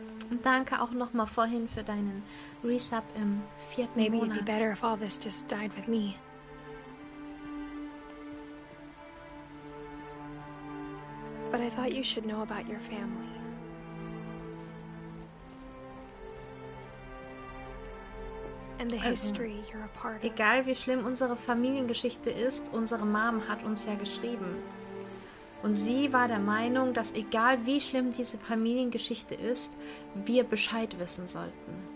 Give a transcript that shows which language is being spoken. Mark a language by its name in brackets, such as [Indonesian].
[German] Und danke auch nochmal vorhin für deinen Resub im 4. [English] Maybe it'd be [German] Monat. [English] better if all this just died with me. But I thought you should know about your family. And the history you're a part of. [German] Egal wie schlimm unsere Familiengeschichte ist, unsere Mom hat uns ja geschrieben. Und sie war der Meinung, dass egal wie schlimm diese Familiengeschichte ist, wir Bescheid wissen sollten.